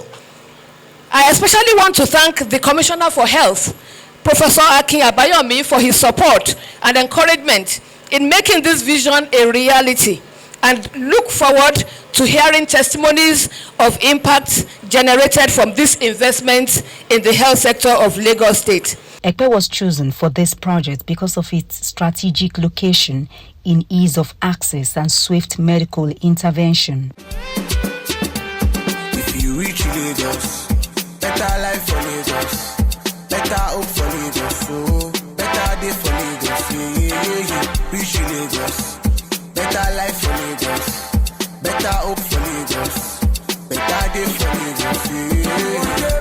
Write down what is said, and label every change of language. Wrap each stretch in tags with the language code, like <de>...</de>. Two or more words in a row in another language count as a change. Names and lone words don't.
<en>I especially want to thank the Commissioner for Health, Professor Akin Abayomi, for his support and encouragement in making this vision a reality, and look forward to hearing testimonies of impact generated from this investment in the health sector of Lagos State. Ekpe was chosen for this project because of its strategic location in ease of access and swift medical intervention. If you reach Lagos, better life for Lagos, better hope for Lagos, so better day for Lagos, yeah. Reach Lagos, better life for Lagos, better hope for Lagos, better day for Lagos, yeah.</en>